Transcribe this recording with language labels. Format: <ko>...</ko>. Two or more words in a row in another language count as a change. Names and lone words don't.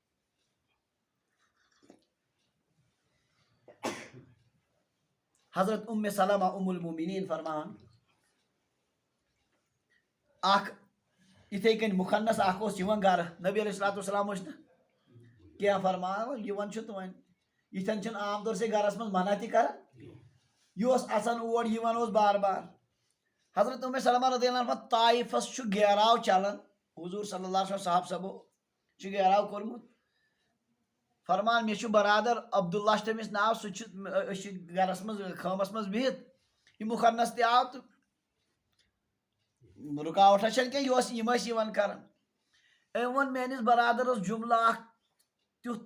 <ks>حضرت ام سلمہ ام المومنین فرمان اکھ یتھے کٔنۍ مخنث اکھ اوس یِوان گرٕ. نبی علیہ الصلوۃ والسلام ٲسۍ نہٕ کینٛہہ فرمان یِوان چھُ تہٕ وۄنۍ یِتھٮ۪ن چھِنہٕ عام طور سے گرس منٛز منع تہِ کران. یہِ اوس اژان اور یِوان اوس بار بار. حضرت ام سلمہ رضی اللہ عنہا طائفس چھُ گیراو چلان. حضور صلی اللہ علیہ وسلم صاحب صبو چھُ گیراو کوٚرمُت. فرمان مےٚ چھُ برادر عبداللہ چھُ تٔمِس ناو. سُہ چھُ أسۍ چھِ گرس منٛز خٲمس منٛز بِہِتھ. یہِ مخنث تہِ آو تہٕ رُکاوٹھا چھنہٕ کینٛہہ یِم ٲسۍ یِوان کران. أمۍ ووٚن میٲنِس برادرس جملہٕ اکھ تیُتھ.</ks>